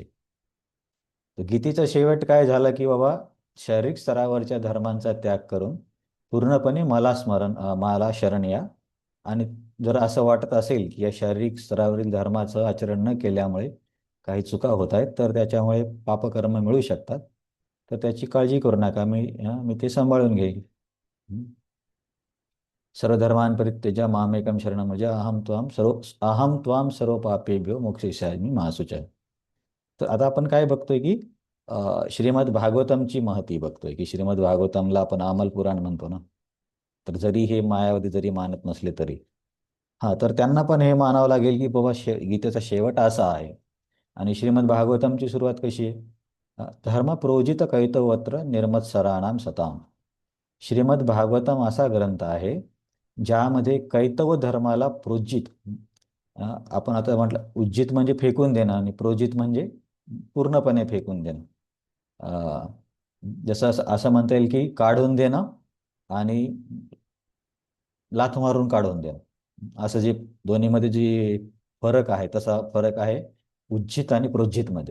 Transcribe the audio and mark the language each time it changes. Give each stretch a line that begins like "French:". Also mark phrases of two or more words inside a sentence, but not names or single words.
Marathi: तर गीतेचा शेवट काय झाला की बाबा शारीरिक स्तरावरच्या धर्मांचा त्याग करून पूर्णपणे मला शरण या. आणि जर असं वाटत असेल की या शारीरिक स्तरावरील धर्माचं आचरण न केल्यामुळे काही चुका होत आहेत तर त्याच्यामुळे पापकर्म मिळू शकतात, तर त्याची काळजी करू नका, मी ते सांभाळून घेईन.
Sanskrit: सर्वधर्मान् परित्यज्य मामेकं शरणं व्रज अहम त्वाम सर्व पापेभ्यो मोक्षयिष्यामि मा शुचः.
Marathi: तर आता आपण काय बघतोय की श्रीमद भागवतमची महती बघतोय की श्रीमद भागवतमला आपण अमल पुराण म्हणतो ना. तर जरी हे मायावादी जरी मानत नसले तरी तर त्यांना पण हे मानावं लागेल की बाबा गीतेचा शेवट असा आहे. आणि श्रीमद भागवतमची सुरुवात कशी आहे?
Sanskrit: धर्म प्रोजित कैतवत्र निर्मत्सराणाम सताम.
Marathi: श्रीमद भागवतम असा ग्रंथ आहे ज्यामध्ये कैतव धर्माला प्रोज्जित, आपण आता म्हटलं उज्जित म्हणजे फेकून देणं आणि प्रोजित म्हणजे पूर्णपणे फेकून देणं. जसं असं म्हणता येईल की काढून देणं आणि लाथ मारून काढून देणं, असं जे दोन्हीमध्ये जे फरक आहे तसा फरक आहे उज्जित आणि प्रोज्जितमध्ये.